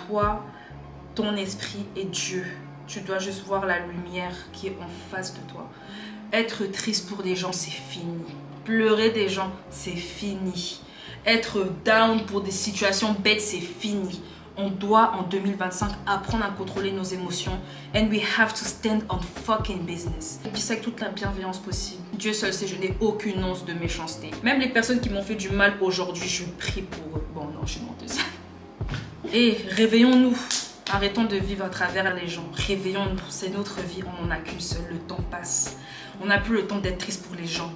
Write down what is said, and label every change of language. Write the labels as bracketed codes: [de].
[fr] Toi, ton esprit et Dieu. Tu dois juste voir la lumière qui est en face de toi. Être triste pour des gens, c'est fini. Pleurer des gens, c'est fini. Être down pour des situations bêtes, c'est fini. On doit en 2025 apprendre à contrôler nos émotions. [en] And we have to stand on fucking business. [fr] Je dis ça avec toute la bienveillance possible. Dieu seul sait, je n'ai aucune once de méchanceté. Même les personnes qui m'ont fait du mal aujourd'hui, je prie pour eux. Bon non, je suis menteuse. Et réveillons-nous. Arrêtons de vivre à travers les gens. Réveillons-nous. C'est notre vie, on n'en a qu'une seule. Le temps passe. On n'a plus le temps d'être triste pour les gens.